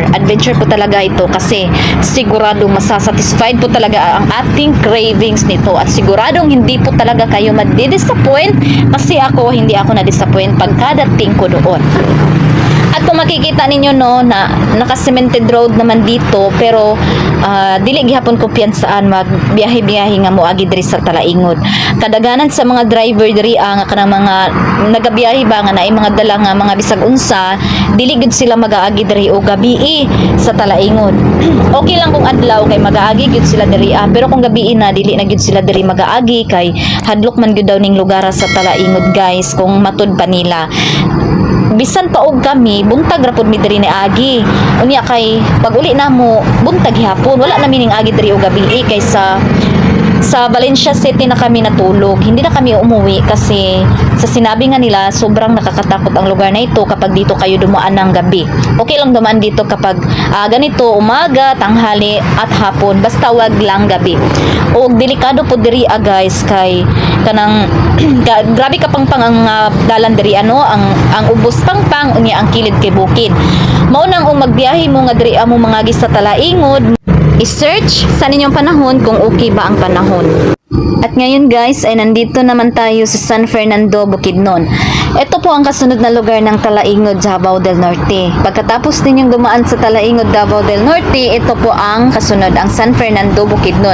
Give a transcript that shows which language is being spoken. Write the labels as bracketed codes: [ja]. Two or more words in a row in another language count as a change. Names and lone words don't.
[tl] Adventure po talaga ito kasi sigurado masasatisfied po talaga ang ating cravings nito. At siguradong hindi po talaga kayo madi-disappoint kasi hindi ako na-disappoint pagkadating ko doon. At kung makikita ninyo na naka-cemented road naman dito [ceb] pero dili gihapon ko piyansaan magbiyahe-biyahe nga moagi diri sa Talaingod. Kadaganan sa mga driver diri nga kanang mga nagabiyahe ba nga naay mga dala nga mga bisag unsa, dili gud sila mag-aagi diri o gabi sa Talaingod. Okay lang kung adlaw kay mag-aagi gud sila diri pero kung gabi na dili na gud sila diri mag-aagi kay hadlok man gud daw ning lugar sa Talaingod guys kung matud pa nila. Bisan pa og kami buntag ra pud mi diri ni agi unya kay pag uli na mo buntag hapon wala na mining agi diri og gabi kaysa sa Valencia City na kami natulog. [tl] Hindi na kami umuwi kasi sa sinabi nga nila sobrang nakakatakot ang lugar na ito kapag dito kayo dumaan ng gabi. Okay lang dumaan dito kapag ganito umaga, tanghali at hapon basta wag lang gabi. [ceb] O delikado po diri guys kay kanang grabe ka pang ang dalan diri ang ubos pang unya ang kilid kay bukid. Mao nang magbiyahe mo nga diri amo mga gis sa Talaingod, i-search sa ninyong panahon kung okay ba ang panahon. [tl] At ngayon guys ay nandito naman tayo sa San Fernando, Bukidnon. Ito po ang kasunod na lugar ng Talaingod, Davao del Norte. Pagkatapos ninyong dumaan sa Talaingod, Davao del Norte, ito po ang kasunod, ang San Fernando, Bukidnon.